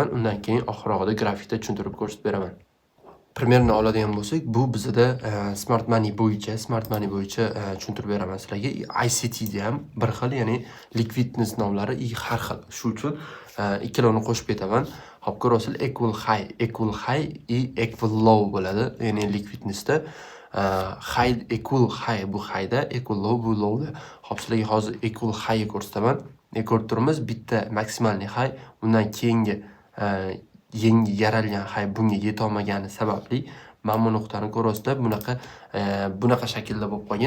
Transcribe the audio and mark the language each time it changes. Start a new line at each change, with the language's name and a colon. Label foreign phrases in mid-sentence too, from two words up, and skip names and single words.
Uzbek: Undan keyin oxirida grafikda tushuntirib ko'rsatib beraman. Примерно oladigan bo'lsak, bu bizda
English: smart money
Uzbek: bo'yicha tushuntirib beraman sizlarga. ICT da ham bir xil, ya'ni liquidness nomlari har xil. Shu uchun ikkalovini qo'shib ketaman. Hop, ko'rasiz,
English: equal high equal low bo'ladi.
Uzbek: Ya'ni liquidnessda
English: high equal high
Uzbek: bu highda,
English: equal low
Uzbek: bu lowda. Hop, sizlarga hozir
English: equal high
Uzbek: ko'rsataman. Ko'rib turibmiz, bitta maksimalniy high, undan keyingi yangi yaralgan high bunga yeta olmagani sababli mana bu nuqtani ko'rasizlar, bunaqa shaklda bo'lib qolgan.